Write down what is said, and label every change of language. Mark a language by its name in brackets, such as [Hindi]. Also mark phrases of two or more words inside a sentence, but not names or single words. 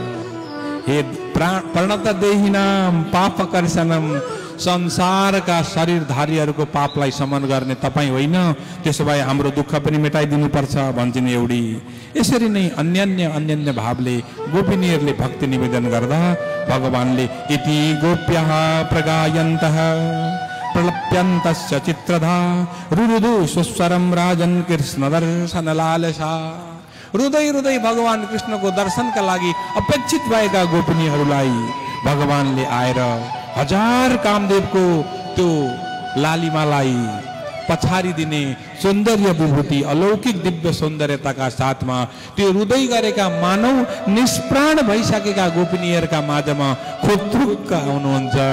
[Sanskrit] हे प्रणत देहिनाम पाप कर्षणम [Nepali] संसारका शरीरधारीहरूको पापलाई समन गर्ने तपाईँ होइन, त्यसो भए हाम्रो दुःख पनि मेटाइदिनु पर्छ भन्छन् एउटी। यसरी नै अन्यान्य भावले गोपिनीहरूले भक्ति निवेदन गर्दा भगवानले [Sanskrit] इति गोप्यः प्रगायन्तः प्रलप्यन्तस्य चित्रधा रुरुदु स्वस्वरम राजन कृष्ण दर्शन लालसा। [Nepali] रुँदै भगवान कृष्णको दर्शनका लागि अपेक्षित भएका गोपिनीहरूलाई भगवानले आएर हजार कामदेवको त्यो लालिमालाई पछारिदिने सौन्दर्य विभूति अलौकिक दिव्य सौन्दर्यताका साथमा त्यो रुँदै गरेका मानव निष्प्राण भइसकेका गोपिनीहरूका माझमा खुत्रुक्क आउनुहुन्छ।